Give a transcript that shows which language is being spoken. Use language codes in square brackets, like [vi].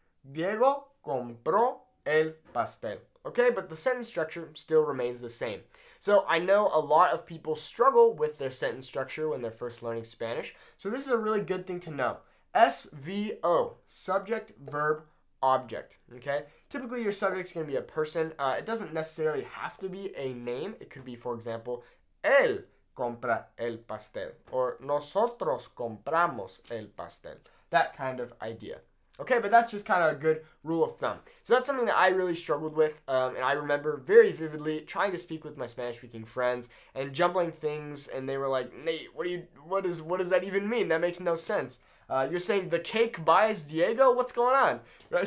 [es] Diego compró el pastel. [en] Okay, but the sentence structure still remains the same. So I know a lot of people struggle with their sentence structure when they're first learning Spanish. So this is a really good thing to know. SVO, subject, verb, object. Okay, typically your subject is going to be a person. It doesn't necessarily have to be a name. It could be, for example, [es] él compra el pastel, or nosotros compramos el pastel. [en] That kind of idea. Okay, but that's just kind of a good rule of thumb. So that's something that I really struggled with, and I remember very vividly trying to speak with my Spanish-speaking friends and jumbling things, and they were like, Nate, what does that even mean? That makes no sense. You're saying the cake buys Diego? What's going on? Right?